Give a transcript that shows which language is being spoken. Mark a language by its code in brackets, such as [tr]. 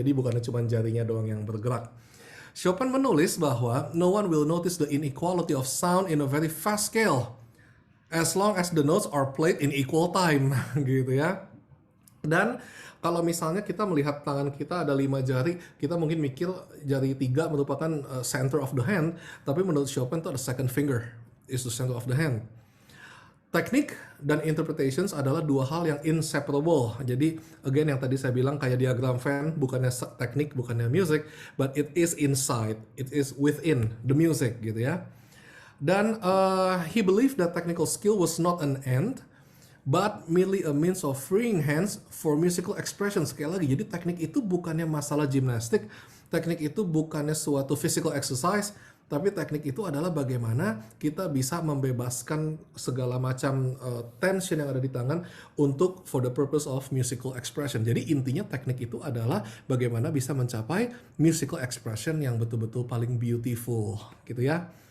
[id] Jadi bukannya cuma jarinya doang yang bergerak. Chopin menulis bahwa [en] no one will notice the inequality of sound in a very fast scale as long as the notes are played in equal time [id] gitu ya. Dan kalau misalnya kita melihat tangan kita ada 5 jari, kita mungkin mikir jari 3 merupakan [en] center of the hand, [id] tapi menurut Chopin itu ada [en] second finger is the center of the hand. [id] Teknik dan interpretations adalah dua hal yang inseparable. Jadi again yang tadi saya bilang kayak diagram Venn, bukannya teknik, bukannya music, [en] but it is inside, it is within the music [id] gitu ya. Dan [en] he believed that technical skill was not an end, but merely a means of freeing hands for musical expression. [id] Sekali lagi, jadi teknik itu bukannya masalah gimnastik, teknik itu bukannya suatu physical exercise, tapi teknik itu adalah bagaimana kita bisa membebaskan segala macam tension yang ada di tangan untuk [en] for the purpose of musical expression. [id] Jadi intinya teknik itu adalah bagaimana bisa mencapai musical expression yang betul-betul paling beautiful, gitu ya.